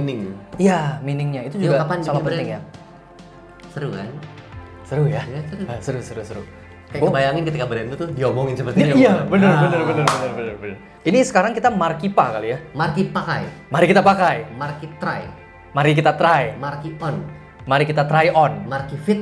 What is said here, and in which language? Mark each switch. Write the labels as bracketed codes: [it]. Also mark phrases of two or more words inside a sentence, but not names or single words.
[id] Iya, meaningnya itu juga sama penting ya. Seru kan? Seru ya? Ya, seru. Seru. Kayak kebayangin ketika brand itu tuh diomongin seperti ini. Iya, benar. Ini sekarang kita Markipa kali ya. Marki pakai, Mari kita pakai. Marki try, Mari kita try. Marki on, Mari kita [en] try on. [id] Marki fit.